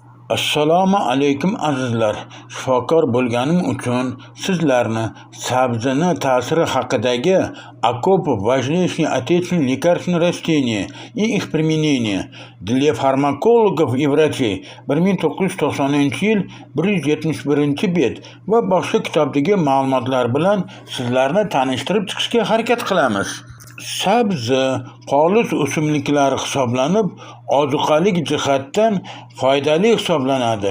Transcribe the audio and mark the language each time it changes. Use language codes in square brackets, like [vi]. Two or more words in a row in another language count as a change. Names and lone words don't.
[uz] Assalomu alaykum azizlar. Shifokor bo'lganim uchun sizlarni sabzini ta'siri haqidagi [ru] окопов важнейшие отечественные лекарственные растения и их применение для фармакологов и врачей [uz] 1990-yil 171-bet va boshqa kitobdagi ma'lumotlar bilan sizlarni tanishtirib chiqishga harakat qilamiz. Sabzi xolis o'simliklar hisoblanib, ozuqalik jihatdan foydali hisoblanadi.